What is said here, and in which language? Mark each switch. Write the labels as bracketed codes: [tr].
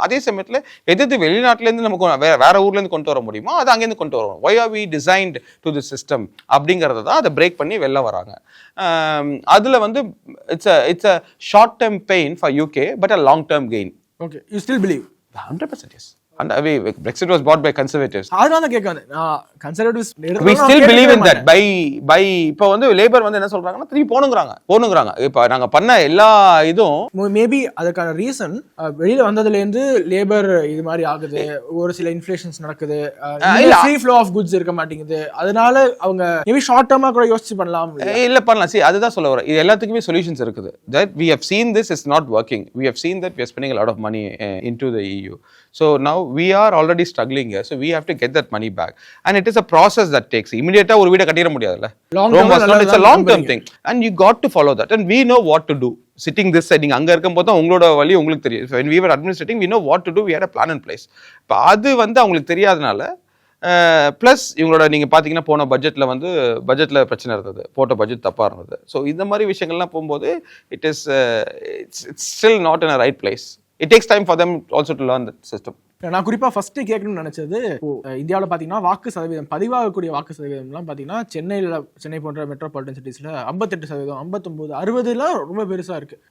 [ta] அதே சமயத்தில் எது வெளிநாட்டிலேருந்து நமக்கு வேற ஊர்லேருந்து கொண்டு வர முடியுமோ அது அங்கேருந்து கொண்டு வருவோம். [en] why are we designed to the system [ta] அப்படிங்கிறத தான் அதை பிரேக் பண்ணி வெளில வராங்க. அதில் வந்து [en] It's a short term pain for UK but a long term gain. Okay, you still believe? 100% yes. And Brexit was bought by conservatives. [ta] அதனால கேட்க வந்தேன். conservatives [en] we still believe in that. [ta] by இப்போ வந்து லேபர் வந்து என்ன சொல்றாங்கன்னா திருப்பி போணுங்கறாங்க. இப்போ நாங்க பண்ண எல்லா இதுவும் மேபி அதுக்கான ரீசன் வெளியில வந்ததுல இருந்து லேபர் இது மாதிரி ஆகுது, ஒரு சில இன்ஃப்ளேஷன்ஸ் நடக்குது, ஃப்ரீ ஃப்ளோ ஆஃப் குட்ஸ் இருக்க மாட்டேங்குது, அதனால அவங்க மேபி ஷார்ட் டர்மா கூட யோசிச்சு பண்ணலாம். இல்ல பண்ணலாம். See, அதுதான் சொல்ல வரேன். இது எல்லாத்துக்குமே சொல்யூஷன்ஸ் இருக்குது. [en] That we have seen this is not working. We have seen that we are spending a lot of money into the EU. So now we are already struggling here, so we have to get that money back, and it is a process that takes immediate [ta] ஒரு வீட கட்டிர முடியாதுல. [en] It's a long term thing, and you got to follow that, and we know what to do. Sitting this side, [ta] நீங்க அங்க இருக்கும்போது தான் உங்களோட வழி உங்களுக்கு தெரியும். [en] When we were administrating, we know what to do. We had a plan in place. [ta] இப்போ அது வந்து அவங்களுக்கு தெரியாதனால ப்ளஸ் இவங்களோட நீங்கள் பார்த்தீங்கன்னா போன பட்ஜெட்டில் பிரச்சனை இருந்தது, போட்ட பட்ஜெட் தப்பாக இருந்தது. [en] so [ta] இந்த மாதிரி விஷயங்கள்லாம் போகும்போது [en] It's still not in a right place. It takes time for them also to learn that system. [ta] நான் குறிப்பாக ஃபஸ்ட்டு கேட்கணும்னு நினச்சது, இந்தியாவில் பார்த்தீங்கன்னா வாக்கு சதவீதம், பதிவாகக்கூடிய வாக்கு சதவீதம்லாம் பார்த்தீங்கன்னா சென்னை போன்ற மெட்ரோபாலிட்டன் சிட்டிஸில் 58%, 59, 60 ரொம்ப பெருசாக இருக்குது.